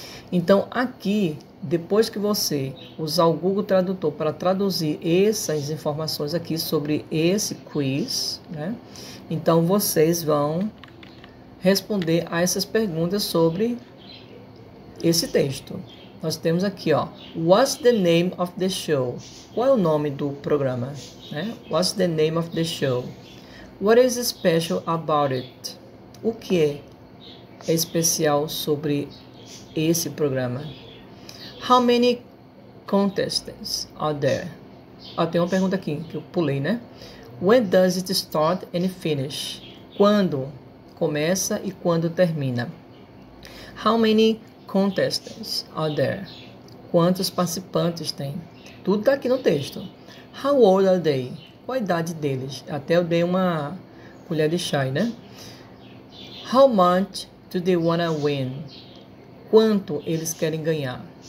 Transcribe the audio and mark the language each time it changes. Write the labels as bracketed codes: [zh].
[pt] Então, aqui, depois que você usar o Google Tradutor para traduzir essas informações aqui sobre esse quiz, né? Então, vocês vão responder a essas perguntas sobre esse texto. Nós temos aqui, ó, [en] what's the name of the show? [pt] Qual é o nome do programa, né? [en] What's the name of the show? What is special about it? [pt] O que é especial sobre esse programa? [en] How many contestants are there? [pt] Tem uma pergunta aqui que eu pulei, né? [en] When does it start and finish? [pt] Quando começa e quando termina? [en] How many contestants are there? [pt] Quantos participantes tem? Tudo está aqui no texto. [en] How old are they? [pt] Qual a idade deles? Até eu dei uma colher de chá, né? [en] How much do they wanna win? [pt] Quanto eles querem ganhar?